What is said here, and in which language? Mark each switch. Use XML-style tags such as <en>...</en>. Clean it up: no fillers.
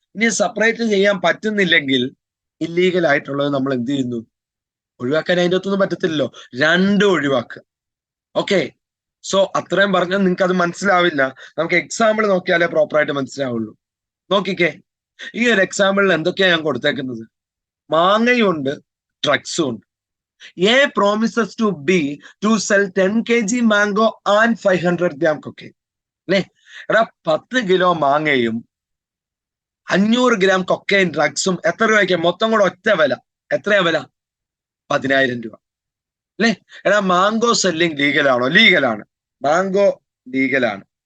<ml>ഇനി സെപ്പറേറ്റ് ചെയ്യാൻ പറ്റുന്നില്ലെങ്കിൽ ഇല്ലീഗൽ ആയിട്ടുള്ളത് നമ്മൾ എന്ത് ചെയ്യുന്നു? ഒഴിവാക്കാൻ അതിൻ്റെ അകത്തൊന്നും പറ്റത്തില്ലല്ലോ, രണ്ടും ഒഴിവാക്കുക. ഓക്കെ, സോ അത്രയും പറഞ്ഞാൽ നിങ്ങൾക്ക് അത് മനസ്സിലാവില്ല. നമുക്ക് എക്സാമ്പിൾ നോക്കിയാലേ പ്രോപ്പറായിട്ട് മനസ്സിലാവുള്ളൂ. നോക്കിക്കേ, ഈ ഒരു എക്സാമ്പിളിൽ എന്തൊക്കെയാ ഞാൻ കൊടുത്തേക്കുന്നത്? മാങ്ങയുണ്ട്, ഡ്രഗ്സും ഉണ്ട്.</ml> <en>A promises to B to sell 10 kg mango and 500 gram cocaine.</en> <ml>അല്ലേ, എടാ 10 കിലോ മാങ്ങയും 500 ഗ്രാം കൊക്കൈൻ ഡ്രഗ്സും എത്ര രൂപയ്ക്ക്? മൊത്തം കൂടെ ഒറ്റ വില എത്രയാ വില? 10,000 രൂപ അല്ലേ. എടാ, മാംഗോ സെല്ലിംഗ് ലീഗലാണോ? ലീഗലാണ്, മാംഗോ ലീഗലാണ്.</ml>